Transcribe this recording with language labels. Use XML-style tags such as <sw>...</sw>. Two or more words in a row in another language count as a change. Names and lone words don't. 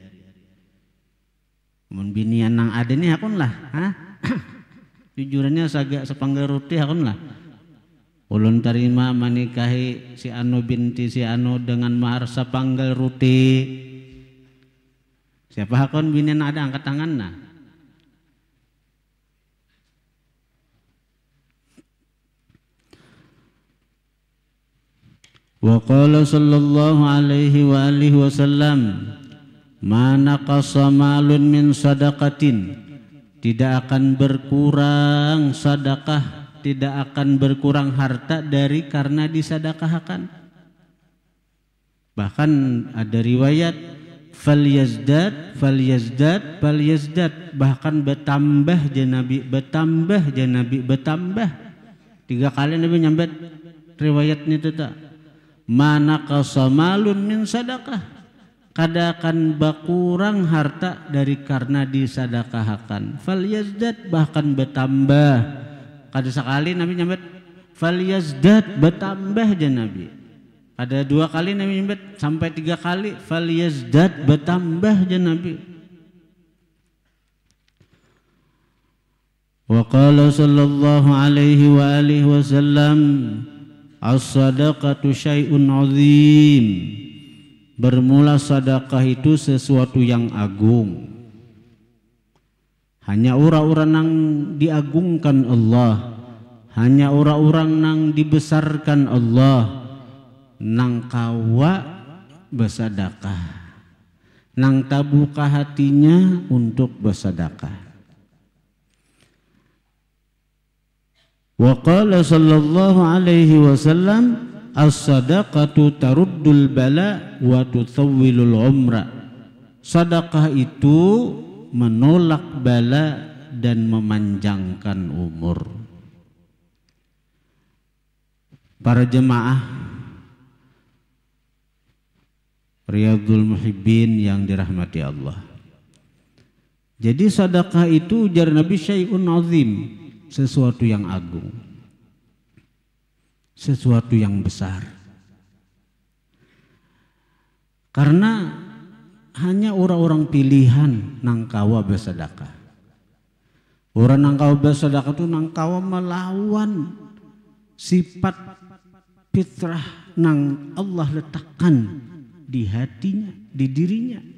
<bjn>Mun bini nang ada nih akun lah, jujurannya sagak sepenggal roti akun lah. Ulun terima menikahi si Anu binti si Anu dengan mahar sepenggal roti. Siapa hakon bini ada angkat tangan nah.</bjn> <ar>وقال صلى الله عليه وآله وسلم، ما نقص مال من صدقة,</ar> <bjn>tidak akan berkurang sedekah, tidak akan berkurang harta dari karena disedekahkan. Bahkan ada riwayat falyazdad, bahkan bertambah Nabi, bertambah. 3 kali Nabi nyambet riwayatnya itu tak.</bjn> <ar>ما نقص مال من صدقة,</ar> <bjn>kada akan berkurang harta dari karena disedekahkan. Falyazdad, bahkan bertambah. Kada sekali Nabi nyambet falyazdad, bertambah aja Nabi. Ada 2 kali Nabi nyambet sampai 3 kali falyazdad, bertambah aja Nabi.</bjn> <ar>وقال صلى الله عليه وآله وسلم، الصدقة شيء عظيم.</ar> <bjn>Bermula sedekah itu sesuatu yang agung. Hanya orang-orang yang diagungkan Allah, hanya orang-orang yang dibesarkan Allah, nang kawa bersedekah, nang tabuka hatinya untuk bersedekah.</bjn> <ar>وقال صلى الله عليه وسلم، الصدقة ترد البلاء وتطول العمر.</ar> <bjn>Sedekah itu menolak bala dan memanjangkan umur. Para jemaah Riyadhul Muhibbin yang dirahmati Allah. Jadi sedekah itu ujar Nabi</bjn> <ar>شيء عظيم,</ar> <bjn>sesuatu yang agung, sesuatu yang besar. Karena hanya orang-orang pilihan nang kawa bersedekah. Orang nang kawa bersedekah itu nang kawa melawan sifat fitrah nang Allah letakkan di hatinya, di dirinya.</bjn>